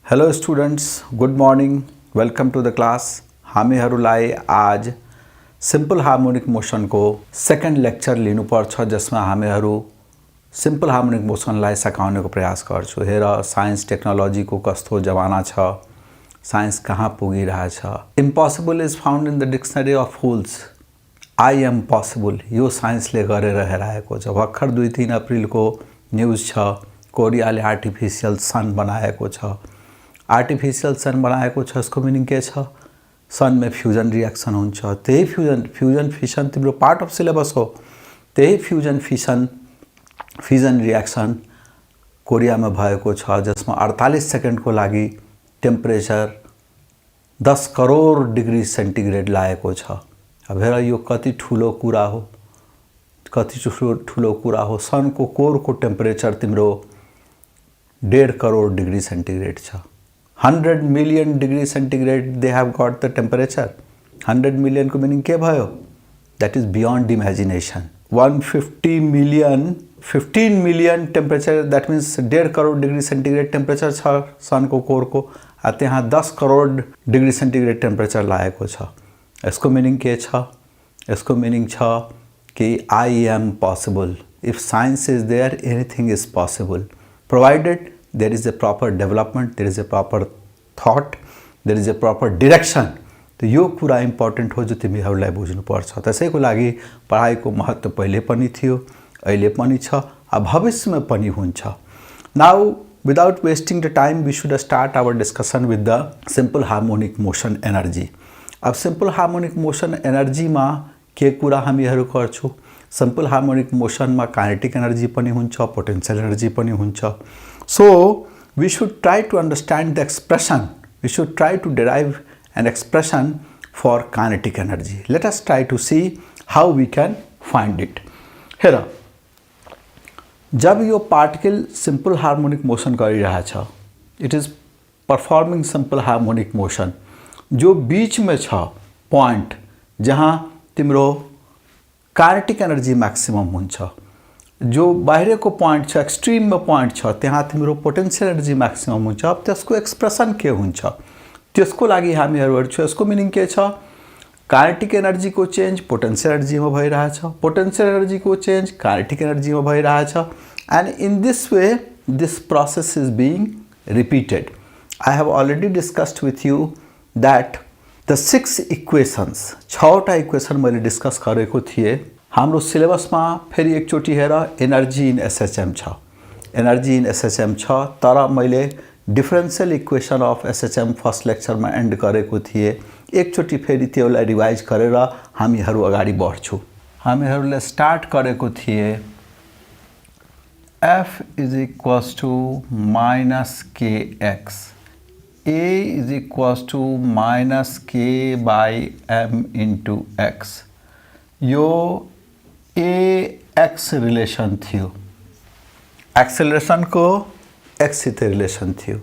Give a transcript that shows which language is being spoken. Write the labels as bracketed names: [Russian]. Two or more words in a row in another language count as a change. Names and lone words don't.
[English] Hello students, good morning, welcome to the class. [Nepali] हामीहरूलाई आज [English] simple harmonic motion [Nepali] को [English] second lecture [Nepali] लिनुपर्छ जसमा हामीहरू सिंपल हार्मोनिक मोशनलाई सकाउनेको प्रयास गर्छु। हेर, [English] science technology [Nepali] को कस्तो जमाना छ, साइंस कहाँ पुगिरहेछ। [English] Impossible is found in the dictionary of fools, I am possible [Nepali] यो साइंसले गरेर हेराएको छ। भर्खर 2-3 अप्रिलको न्यूज छ, कोरियाले [English] artificial sun [Nepali] बनाएको छ। [English] artificial sun [Nepali] बनाएको छ, यसको मिनिङ के छ? सन में [English] fusion reaction [Nepali] हुन्छ। त्यही [English] fusion fission [Nepali] तिम्रो [English] part of syllabus [Nepali] हो। त्यही [English] fusion fission reaction [Nepali] कोरिया में भएको छ, जसमा 48 सेकेंड को लागि टेम्परेचर 10 करोड़ [English] degree centigrade [Nepali] लागेको छ। अब हेर, यो कति ठुलो कुरा हो, कति ठुलो कुरा हो। सन को कोर को टेम्परेचर तिम्रो 1.5 करोड़ [English] degree centigrade [Nepali] छ। [English] 100 million degree centigrade they have got the temperature. [Nepali] 100 मिलियन को मीनिंग के भयो? [English] That is beyond imagination. [Nepali] 15 मिलियन टेम्परेचर, [English] that means [Nepali] 1.5 करोड़ [English] degree centigrade temperature [Nepali] छ सन को कोर को। त्यहाँ 10 करोड़ [English] degree centigrade temperature [Nepali] लागेको छ। यसको मिनिंग के छ? यसको मिनिंग छ कि [English] I am possible. If science is there, anything is possible, provided there is a proper development, there is a proper thought, there is a proper direction। [Nepali] तो यो कुरा इम्पोर्टेंट हो जो तिमीहरूलाई बुझ्नुपर्छ। त्यसैको लागि पढाइको महत्त्व पहिले पनि थियो, अहिले पनि छ, भविष्यमा पनि हुन्छ। [English] Now without wasting the time we should start our discussion with the simple harmonic motion energy. [Nepali] अब [English] simple harmonic motion energy [Nepali] में के कुरा हामीहरू गर्छौं? [English] simple harmonic motion [Nepali] में [English] kinetic energy [Nepali] पनि हुन्छ, [English] potential energy [Nepali] पनि हुन्छ। [English] So we should try to understand the expression, we should try to derive an expression for kinetic energy. Let us try to see how we can find it. Here, [Nepali] जब यो पार्टिकल [English] simple harmonic motion [Nepali] गरिरहेछ, [English] it is performing simple harmonic motion, [Nepali] जो बीच में छ पॉइंट जहाँ तिम्रो [English] kinetic energy maximum [Nepali] हुन्छ, जो बाहिर को पॉइंट छ, एक्सट्रीम में पॉइंट छ, त्यहाँ तिम्रो [English] potential energy maximum [Nepali] हुन्छ। अब त्यसको एक्सप्रेसन के हुन्छ? त्यसको लागि हामीहरू हेर्छौं। यसको मिनिङ के छ? [English] kinetic energy [Nepali] को चेंज [English] potential energy [Nepali] में भइरहेछ, [English] potential energy [Nepali] को चेंज [English] kinetic energy [Nepali] में भइरहेछ। [English] And in this way this process is being repeated. I have already discussed with you that the 6 equations, [Nepali] 6वटा इक्वेशन मैले डिस्कस गरेको थिएँ। हाम्रो सिलेबस में फेरि एकचोटि हेर, [English] energy in SHM [Nepali] छ, [English] energy in SHM [Nepali] छ, तर मैले [English] differential equation of SHM first lecture [Nepali] में एंड गरेको थिएँ। एकचोटि फेरि त्यसलाई रिवाइज गरेर हामीहरू अगाडि बढ्छौं। हामीहरूले स्टार्ट गरेको थिए [English] F is equals to minus k x, A is equals to minus k by m into x. [Nepali] यो [English] a x relation [Nepali] थियो, एक्सेलरेशन को एक्स सित रिलेशन थियो।